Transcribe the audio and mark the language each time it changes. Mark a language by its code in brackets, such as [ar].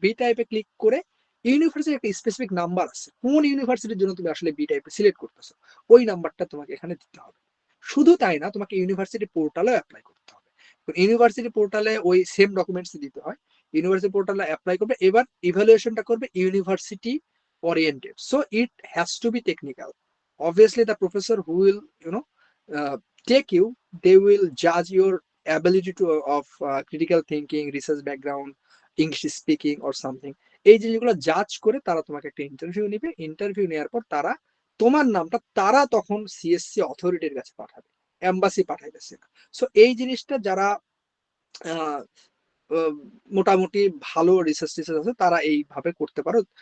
[bn] B টাইপে click করে ইউনিভার্সিটির একটা স্পেসিফিক নাম্বার আছে, কোন ইউনিভার্সিটির জন্য তুমি আসলে বি টাইপে সিলেক্ট করতেছো, ওই নাম্বারটা তোমাকে এখানে দিতে হবে। শুধু তাই না, তোমাকে ইউনিভার্সিটি পোর্টালেও অ্যাপ্লাই করতে হবে। ইউনিভার্সিটি পোর্টালে ওই সেম ডকুমেন্টস দিতে হয়, ইউনিভার্সিটি পোর্টালে অ্যাপ্লাই করবে, এবার ইভ্যালুয়েশনটা করবে university [en] oriented, so it has to be technical. Obviously the professor who will, you know, take you, they will judge your ability to of critical thinking, research background, English speaking or something. [bn] এই জিনিসগুলো জাজ করে তারা তোমাকে একটা interview নিবে, interview নেওয়ার পর তারা তোমার নামটা তারা তখন সিএসসি অথরিটির কাছে পাঠাবে, এম্বাসি পাঠাইতেছে না। সো এই জিনিসটা যারা আহ, আহ, মোটামুটি ভালো রিসার্চ টিচার আছে তারা এইভাবে করতে পারো।